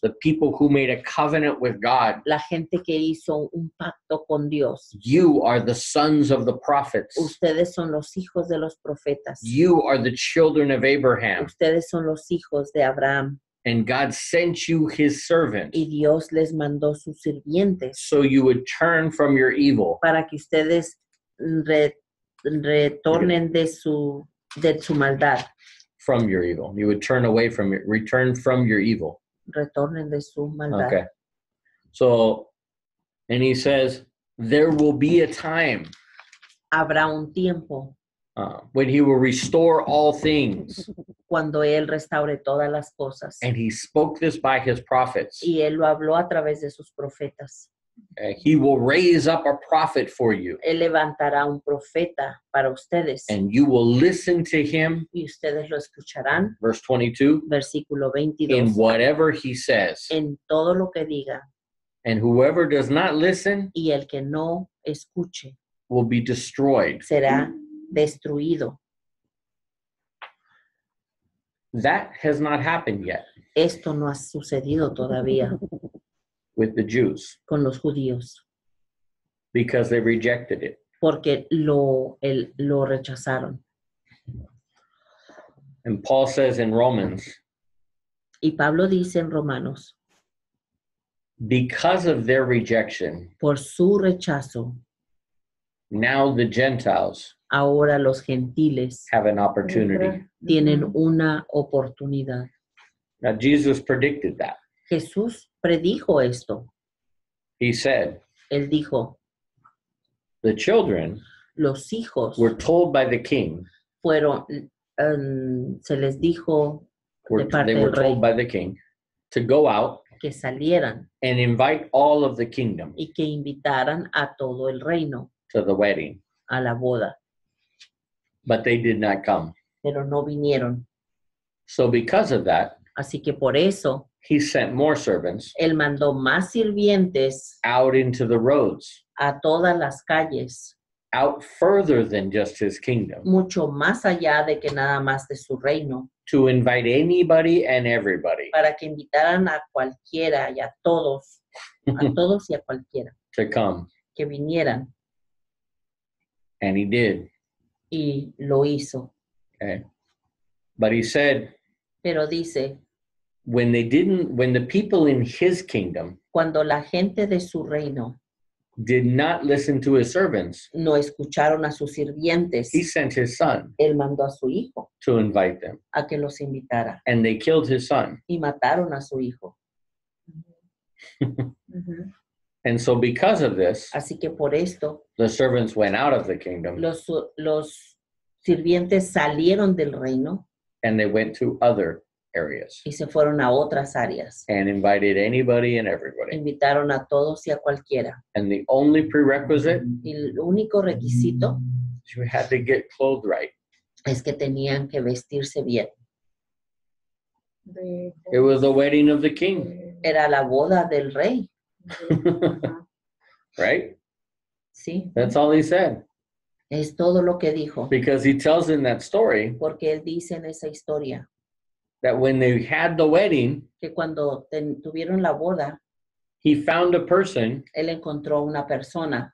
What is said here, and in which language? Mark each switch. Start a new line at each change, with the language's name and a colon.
English: the people who made a covenant with God.
Spanish: la gente que hizo un pacto con Dios.
English: You are the sons of the prophets.
Spanish: Ustedes son los hijos de los profetas.
English: You are the children of Abraham.
Spanish: Ustedes son los hijos de Abraham.
English: And God sent you his servant
Spanish: Y Dios les mandó sus sirvientes
English: so you would turn from your evil.
Spanish: para que ustedes retornen de su maldad.
English: From your evil. You would turn away from it, return from your evil.
Spanish: Retornen de su maldad.
English: Okay. So, and he says, there will be a time
Spanish: Habrá un tiempo
English: when he will restore all things.
Spanish: cuando Él restaure todas las cosas.
English: And he spoke this by his prophets.
Spanish: Y Él lo habló a través de sus profetas.
English: He will raise up a prophet for you,
Spanish: Él levantará un profeta para ustedes.
English: and you will listen to him,
Spanish: Y ustedes lo escucharán.
English: verse 22,
Spanish: Versículo
English: in
Spanish: 22.
English: whatever he says.
Spanish: En todo lo que diga.
English: And whoever does not listen
Spanish: Y el que no escuche
English: will be destroyed.
Spanish: será destruido.
English: That has not happened yet
Spanish: Esto no ha sucedido todavía
English: with the Jews
Spanish: con los judíos
English: because they rejected it.
Spanish: porque lo rechazaron.
English: And Paul says in Romans,
Spanish: Y Pablo dice en Romanos,
English: because of their rejection,
Spanish: por su rechazo,
English: now the Gentiles
Spanish: ahora los gentiles
English: have an opportunity.
Spanish: tienen una oportunidad.
English: Now, Jesus predicted that.
Spanish: Jesús predijo esto.
English: He said,
Spanish: Él dijo,
English: the children
Spanish: los hijos
English: were told by the king,
Spanish: fueron, se les dijo de parte
English: they were
Spanish: del rey
English: told by the king to go out
Spanish: que salieran
English: and invite all of the kingdom
Spanish: y que invitaran a todo el reino
English: to the wedding.
Spanish: a la boda,
English: But they did not come.
Spanish: pero no vinieron.
English: So because of that,
Spanish: Así que por eso
English: he sent more servants
Spanish: él mandó más sirvientes
English: out into the roads,
Spanish: a todas las calles,
English: out further than just his kingdom,
Spanish: mucho más allá de que nada más de su reino,
English: to invite anybody and everybody
Spanish: para que invitaran a cualquiera y a todos y a cualquiera
English: to come.
Spanish: que vinieran,
English: And he did.
Spanish: y lo hizo.
English: Okay. But he said,
Spanish: Pero dice,
English: when the people in his kingdom
Spanish: cuando la gente de su reino
English: did not listen to his servants,
Spanish: no escucharon a sus sirvientes,
English: he sent his son
Spanish: él mandó a su hijo
English: to invite them.
Spanish: a que los invitara
English: And they killed his son.
Spanish: y mataron a su hijo.
English: And so because of this,
Spanish: Así que por esto,
English: the servants went out of the kingdom
Spanish: los sirvientes salieron del reino
English: and they went to other areas
Spanish: y se fueron a otras áreas.
English: and invited anybody and everybody.
Spanish: Invitaron a todos y a cualquiera.
English: And the only prerequisite,
Spanish: Y el único requisito
English: you had to get clothed right.
Spanish: es que tenían que vestirse bien.
English: It was the wedding of the king,
Spanish: Era la boda del rey,
English: right?
Spanish: ¿sí?
English: That's all he said.
Spanish: Es todo lo que dijo.
English: Because he tells in that story
Spanish: Porque él dice en esa historia
English: that when they had the wedding,
Spanish: que cuando tuvieron la boda,
English: he found a person
Spanish: él encontró una persona